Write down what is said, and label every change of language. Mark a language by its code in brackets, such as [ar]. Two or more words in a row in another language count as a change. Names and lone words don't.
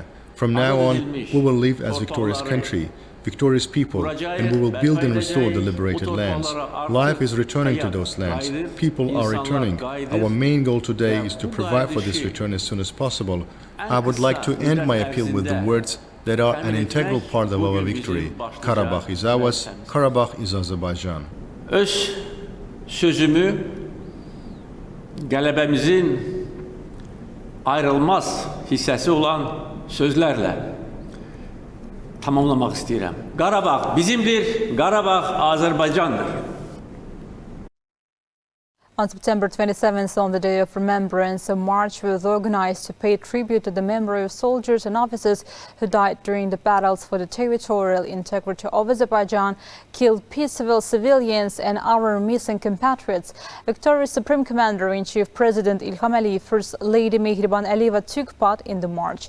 [en] From now on, we will live as victorious country, victorious people, and we will build and restore the liberated lands. Life is returning to those lands. People are returning. Our main goal today is to provide for this return as soon as possible. I would like to end my appeal with the words that are an integral part of our victory. Karabakh is ours, Karabakh is Azerbaijan. [az] Öz sözümü qələbəmizin ayrılmaz hissəsi olan sözlərlə tamamlamaq istəyirəm. Qarabağ bizimdir, Qarabağ Azərbaycandır. [en] On September 27th, on the Day of Remembrance, a march was organized to pay tribute to the memory of soldiers and officers who died during the battles for the territorial integrity of Azerbaijan, killed peaceful civilians and our missing compatriots. Victorious Supreme Commander-in-Chief President İlham Aliyev, First Lady Mehriban Aliyeva took part in the march.